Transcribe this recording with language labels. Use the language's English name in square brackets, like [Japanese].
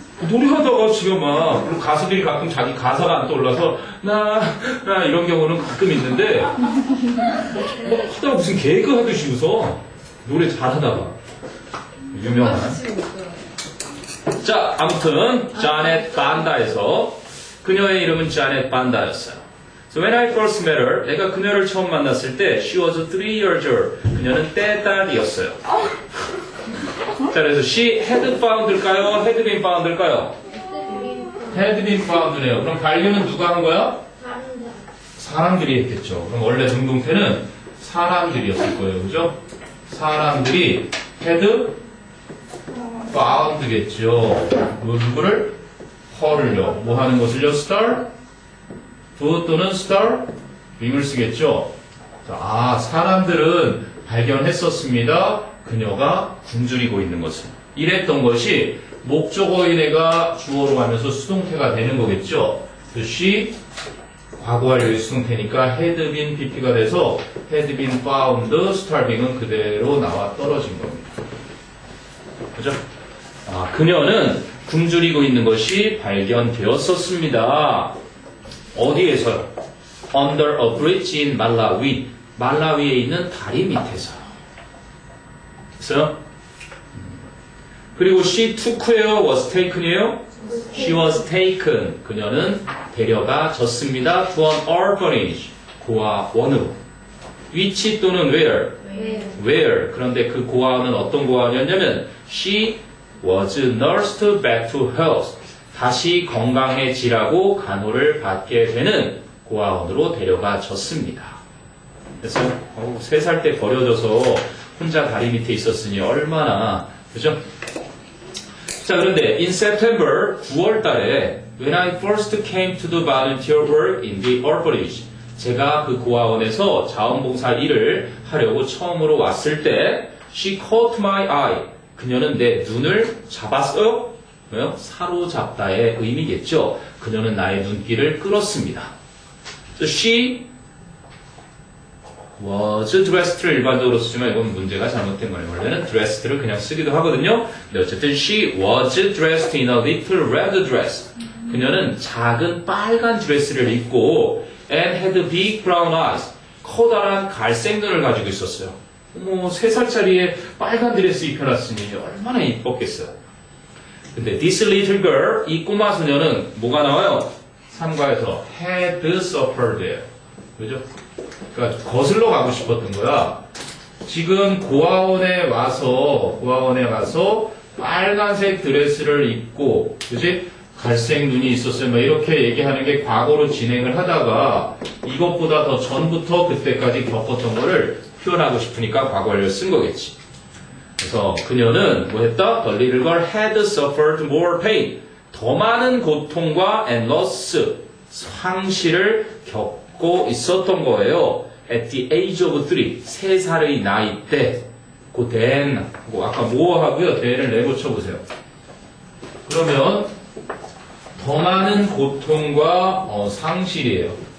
[Korean] 노래하다가 지금 막 그리고 가수들이 가끔 자기 가사가 안 떠올라서 나 이런 경우는 가끔 있는데 뭐 하다가 무슨 개그 하듯이 웃어. 노래 잘하다가 유명한. 자, 아무튼 자넷 반다에서 그녀의 이름은 자넷 반다였어요. [English] So when I first met her, [Korean] 내가 그녀를 처음 만났을 때 [English] she was 3 years old. [Korean] 그녀는 떼딸이었어요. 자, 그래서 [English] she had found [Korean] 일까요? [English] had been found일까요? had been found네요. [Korean] 그럼 반려는 누가 한 거야? 사람들이 했겠죠. 그럼 원래 능동태는 사람들이었을 거예요. 그죠? 사람들이 [English] had found [Korean] 겠죠. 뭐 누구를? her를요. 뭐 하는 것을요? start? do 또는 start? being을 쓰겠죠. 자, 사람들은 발견했었습니다. 그녀가 굶주리고 있는 것을. 이랬던 것이 목적어인애가 주어로 가면서 수동태가 되는 거겠죠. she 과거완료의 수동태니까 had been pp가 돼서 [English] had been found, [Korean] starving은 그대로 나와 떨어진 겁니다. 그죠? 그녀는 굶주리고 있는 것이 발견되었었습니다. 어디에서요? [English] Under a bridge in Malawi. [Korean] 말라위에 있는 다리 밑에서요. 그래서 그리고 [English] she took where was taken [Korean] 이에요? [English] She was taken. [Korean] 그녀는 데려가졌습니다. [English] To an orphanage. [Korean] 고아원으로. [English] which [Korean] 또는 [English] where? Where. [Korean] 그런데 그 고아원은 어떤 고아원이었냐면 [English] she was nursed back to health. [Korean] 다시 건강해지라고 간호를 받게 되는 고아원으로 데려가졌습니다. 그래서 3살 때 버려져서 혼자 다리 밑에 있었으니 얼마나 그죠? 자, 그런데 [English] in September [Korean] 9월 달에 [English] when I first came to the volunteer work in the orphanage [Korean] 제가 그 고아원에서 자원봉사 일을 하려고 처음으로 왔을 때 [English] she caught my eye [Korean] 그녀는 내 눈을 잡았어요? 왜요? 사로잡다의 의미겠죠. 그녀는 나의 눈길을 끌었습니다. [English] So she was dressed [Korean] 를 일반적으로 쓰지만 이건 문제가 잘못된 거예요. 원래는 dressed를 그냥 쓰기도 하거든요. 근데 어쨌든 [English] she was dressed in a little red dress. [Korean] 그녀는 작은 빨간 드레스를 입고 [English] and had big brown eyes. [Korean] 커다란 갈색 눈을 가지고 있었어요. 어머, 3살짜리에 빨간 드레스 입혀놨으니 얼마나 이뻤겠어요. 근데 [English] this little girl, [Korean] 이 꼬마 소녀는 뭐가 나와요? 3과에서 had suffered. 그죠? 그러니까 거슬러 가고 싶었던 거야. 지금 고아원에 와서 빨간색 드레스를 입고, 그지? 갈색 눈이 있었어요. 뭐 이렇게 얘기하는 게 과거로 진행을 하다가 이것보다 더 전부터 그때까지 겪었던 거를 표현하고 싶으니까 과거 완료를 쓴 거겠지. 그래서 그녀는 뭐 했다? [English] The little girl had suffered more pain. [Korean] 더 많은 고통과 [English] and loss, [Korean] 상실을 겪고 있었던 거예요. [English] At the age of 3, [Korean] 3살의 나이 때. 그 then, 아까 뭐 하고요? then을 내고쳐보세요. 그러면 더 많은 고통과 상실이에요.